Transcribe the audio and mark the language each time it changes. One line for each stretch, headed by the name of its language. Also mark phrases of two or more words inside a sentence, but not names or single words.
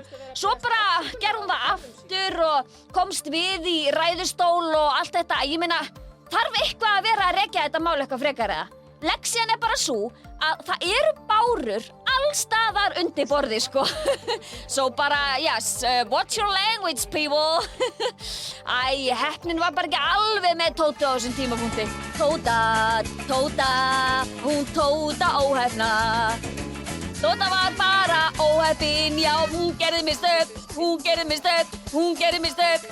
Icelandic: Svo bara gerði hún það aftur og komst við í ræðustól og allt þetta. Ég meina, þarf eitthvað að vera að rekja þetta mál eitthvað frekar eða? Leksían bara sú að það eru bárur allstaðar undir borði sko. So bara,
English: yes, what's your language people?
Icelandic: Æ, heppnin var bara ekki alveg með Tótu á þessum tímapunkti. Tóta, hún Tóta óhefna. Tóta var bara óheppin, já, hún gerði mistök.